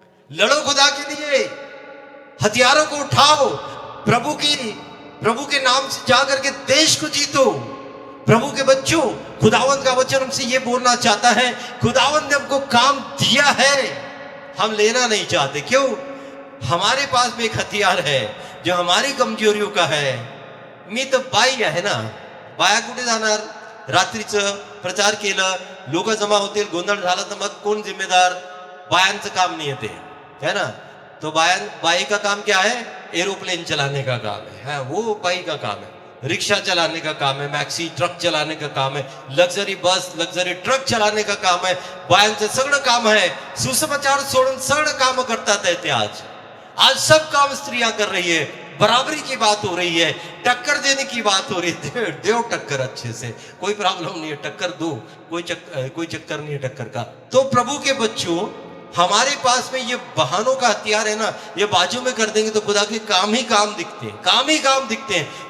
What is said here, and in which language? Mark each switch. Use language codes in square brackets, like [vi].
[hi] लड़ो खुदा के लिए, हथियारों को उठाओ, प्रभु के नाम से जाकर के देश को जीतो. प्रभु के बच्चों खुदावंद का वचन हमसे ये बोलना चाहता है खुदावंद ने हमको काम दिया है, हम लेना नहीं चाहते. क्यों? हमारे पास में एक हथियार है जो हमारी कमजोरियों का है. [mr] मी तर बाई आहे ना, बाया कुठे जाणार? रात्रीचं प्रचार केलं, लोक जमा होतील, गोंधळ झाला तर मग कोण जिम्मेदार? बायांचं काम नाही येते [hi] है ना. तो बाई का काम क्या है? एरोप्लेन चलाने का काम है, वो बाई का काम है. रिक्शा चलाने का काम है, मैक्सी ट्रक चलाने का काम है, लक्झरी बस लक्झरी ट्रक चलाने का काम है. [mr] बायांचं सगळं काम आहे. सुसमाचार सोडून सगळं काम करतात आहे ते. [hi] आज सब काम स्त्रियां कर रही है. बराबरी की बात हो रही है, टक्कर देने की बात हो रही है. दो टक्कर अच्छे से, कोई प्रॉब्लम नहीं है, टक्कर दो, कोई चक्कर नहीं है टक्कर का. तो प्रभु के बच्चों, हमारे पास में ये बहानों का हथियार है ना, ये बाजू में कर देंगे तो खुदा के काम ही काम दिखते हैं, काम ही काम दिखते हैं.